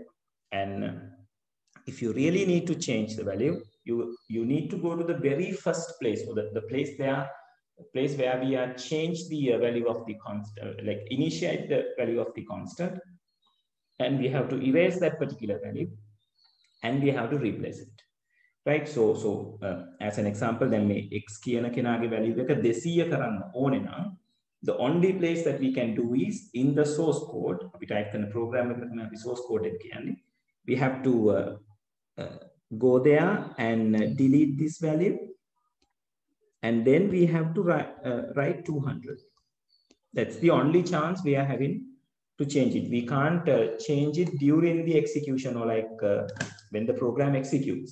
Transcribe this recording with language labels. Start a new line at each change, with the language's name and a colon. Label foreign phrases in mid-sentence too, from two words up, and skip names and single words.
English: And if you really need to change the value, you need to go to the very first place, or the place where we are change the value of the constant, like initiate the value of the constant, and we have to erase that particular value, and we have to replace it. Right? So as an example, then may x
Sinhala: කියන කෙනාගේ
English: value
Sinhala: එක 200 කරන්න ඕනේ නම්,
English: the only place that we can do is in the source code.
Sinhala: අපි type කරන program එකට තමයි අපි
English: source code
Sinhala: එක කියන්නේ.
English: We have to go there and delete this value, and then we have to write 200. That's the only chance we are having to change it. We can't change it during the execution, or like when the program executes.